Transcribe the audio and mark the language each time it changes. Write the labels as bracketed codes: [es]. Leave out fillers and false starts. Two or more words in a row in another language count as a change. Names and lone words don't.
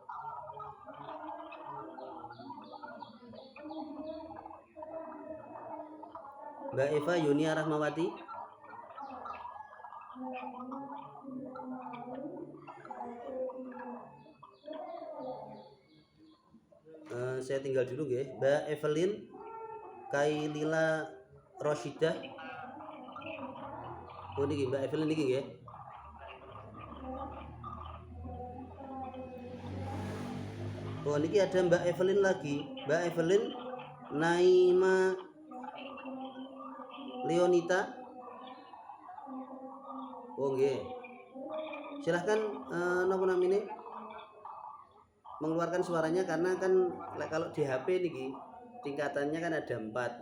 [id] Mbak Eva Yunia Rahmawati. Saya tinggal dulu nggih. Mbak Evelyn Kailila Roshidah. [jv] Oh niki Mbak Evelyn niki nggih. [id] Oh niki ada Mbak Evelyn lagi. Mbak Evelyn Naima Leonita. [jv] Oh nggih. [id] Silahkan napa namanya mengeluarkan suaranya, karena kan kalau di HP niki tingkatannya kan ada 4.